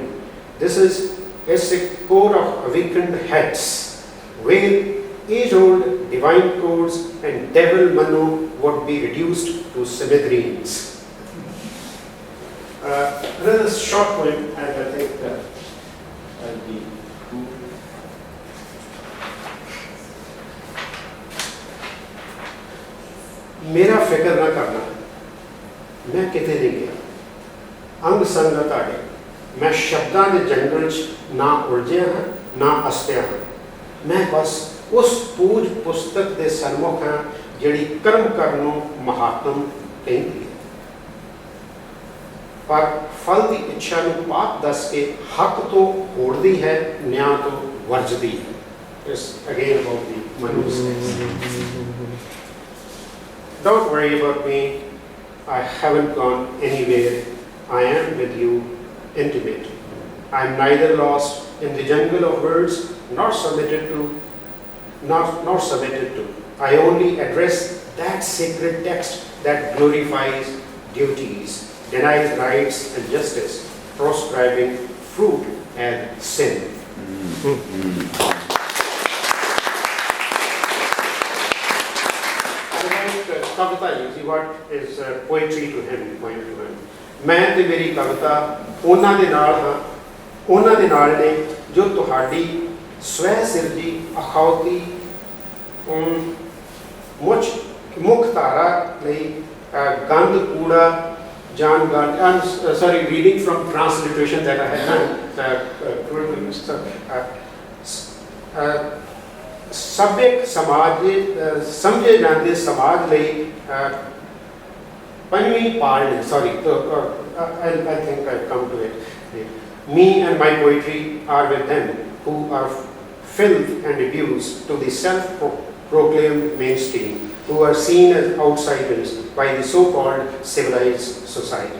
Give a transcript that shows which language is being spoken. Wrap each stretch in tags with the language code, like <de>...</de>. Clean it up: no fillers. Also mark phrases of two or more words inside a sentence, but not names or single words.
<en>This is a core of awakened heads, where age-old divine codes and devil manu would be reduced to smithereens. Another short poem, and I think I'll be</en> <pa>ਮੇਰਾ ਫ਼ਿਕਰ ਨਾ ਕਰਨਾ ਮੈਂ ਕਿਤੇ ਨਹੀਂ ਗਿਆ ਅੰਗ ਸੰਗ ਤਾੜੇ ਮੈਂ ਸ਼ਬਦਾਂ ਦੇ ਜੰਗਲ ਚ ਨਾ ਉਲਝਿਆ ਹਾਂ ਨਾ ਅਸਤਿਆ ਹਾਂ ਮੈਂ ਬਸ ਉਸ ਪੂਜ ਪੁਸਤਕ ਦੇ ਸਨਮੁਖ ਹਾਂ ਜਿਹੜੀ ਕਰਮ ਕਰਨ ਨੂੰ ਮਹਾਤਮ ਕਹਿੰਦੀ ਹੈ, ਪਰ ਫਲ ਦੀ ਇੱਛਾ ਨੂੰ ਪਾਪ ਦੱਸ ਕੇ ਹੱਕ ਤੋਂ ਹੋੜਦੀ ਹੈ, ਨਿਆਂ ਤੋਂ ਵਰਜਦੀ ਹੈ।</pa> <en>It's again about the Manu mistakes. Don't worry about me. I haven't gone anywhere. I am with you, intimate. I am neither lost in the jungle of words nor submitted to. I only address that sacred text that glorifies duties, denies rights and justice, proscribing fruit and sin. Kavita, you see what is poetry to him, poem to him.</en> <pa>ਮੈਂ ਤੇ ਮੇਰੀ ਕਵਿਤਾ ਉਹਨਾਂ ਦੇ ਨਾਲ ਹਾਂ, ਉਹਨਾਂ ਦੇ ਨਾਲ ਨੇ ਜੋ ਤੁਹਾਡੀ ਸਵੈ ਸਿਰਜੀ ਅਖੌਤੀ ਮੁੱਖ ਧਾਰਾ ਲਈ ਗੰਦ ਕੂੜਾ ਜਾਨ ਗੰਦ।</pa> <en>I'm sorry, reading from transliteration that I had done.</en> <pa>ਸਭਿਅਕ ਸਮਾਜ ਸਮਝੇ ਜਾਂਦੇ ਸਮਾਜ ਲਈ ਪੰਜਵੀਂ ਪਾਲ,</pa> <en>sorry, I think I've come to it. Me and my poetry are with them who are filth and abuse to the self-proclaimed mainstream, who are seen as outsiders by the so-called civilized society.</en>